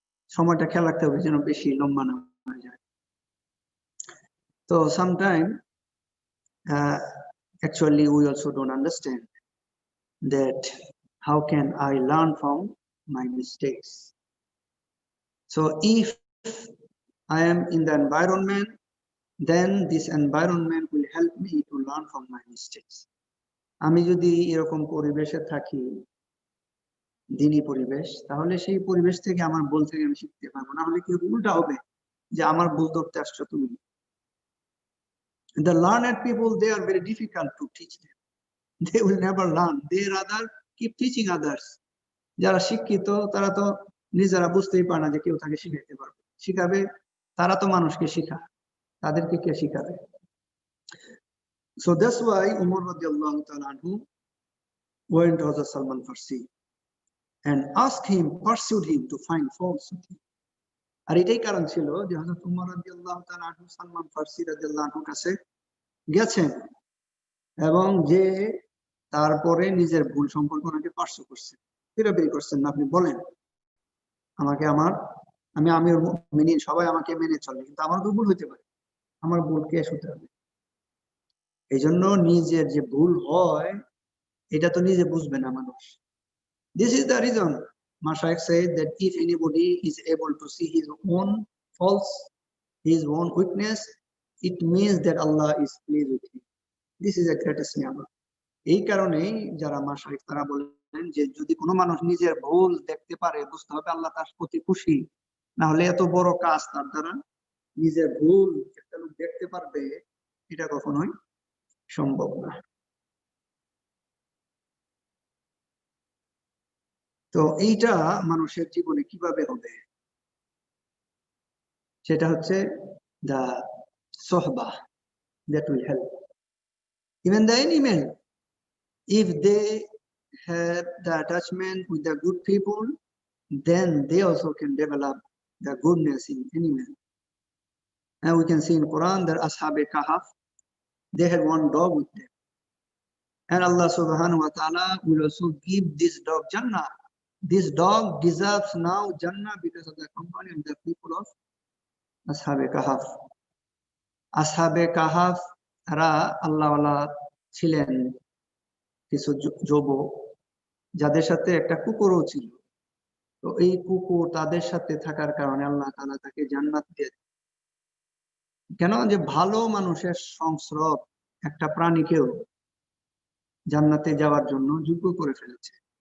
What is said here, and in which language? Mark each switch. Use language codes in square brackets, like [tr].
[bn] সময়টা খেয়াল রাখতে হবে যেন বেশি লম্বা না হয়ে যায়। [en] তো sometime actually we also don't understand that how can I learn from my mistakes. So if I am in the environment, then this environment will help me to learn from my mistakes. [bn] আমি যদি এরকম পরিবেশে থাকি, দিনী পরিবেশ, তাহলে সেই পরিবেশ থেকে আমার ভুল থেকে আমি শিখতে পারবো। না হলে কি উল্টা হবে যে আমার ভুল ধরতে আসছো তুমি। [en] The learned people, they are very difficult to teach them. They will never learn. They rather keep teaching others. [bn] যারা শিক্ষিত তারা তো নিজেরা বুঝতেই পারে না যে কেউ তাকে শিখাইতে পারবে, শিখাবে তারা তো মানুষকে শিখায়, তাদেরকে কে শিখাবে? [en] So that's why Umar radiallahu ta'ala anhu went to Hazrat Salman Farsi and asked him, pursued him to find faults with him. [bn] আর এটাই কারণ ছিল যে হযরত উমর রাদিয়াল্লাহু তাআলা আনহু সালমান ফারসি রাদিয়াল্লাহু আনহুর কাছে গেছেন এবং যে তারপরে নিজের ভুল সম্পর্কে ওনাকে পার্শ্ব করছেন, ফিরাফিরি করছেন, আপনি বলেন আমাকে, আমি আমির মুমিনিন, সবাই আমাকে মেনে চলে, কিন্তু আমার তো ভুল হইতে পারে, আমার ভুল কে শুতে হবে? এই জন্য নিজের যে ভুল হয় এটা তো নিজে বুঝবে না মানুষ। [en] This is the reason Mashaykh said that if anybody is able to see his own faults, his own weakness, it means that Allah is pleased with him. This is the greatest ni'mah. [bn] এই কারণেই যারা মাশায়েখ তারা বলেন যে যদি কোনো মানুষ নিজের ভুল দেখতে পারে, বুঝতে হবে আল্লাহ তার প্রতি খুশি, না হলে এত বড় কাজ তার দ্বারা নিজের ভুল একটা লোক দেখতে পারবে এটা কখনোই সম্ভব না। তো এইটা মানুষের জীবনে কিভাবে হবে সেটা হচ্ছে [en] the sohbah that will help. Even the animal, if they have the attachment with the good people, then they also can develop the goodness in animal. And we can see in Quran that Ashab-e-Kahf, they had one dog with them. And Allah subhanahu wa ta'ala will also give this dog Jannah. This dog deserves now Jannah because of the company of the people of Ashab-e-Kahf. [bn] Ashab-e-Kahf রা আল্লাহওয়ালা ছিলেন, কিছু যুবক যাদের সাথে একটা কুকুরও ছিল। তো এই কুকুর তাদের সাথে থাকার কারণে আল্লাহ তাআলা তাকে জান্নাত দিয়ে, কেন যে ভালো মানুষের সংস্রব একটা প্রাণীকেও জান্নাতে যাওয়ার জন্য যোগ্য করে ফেলেছে।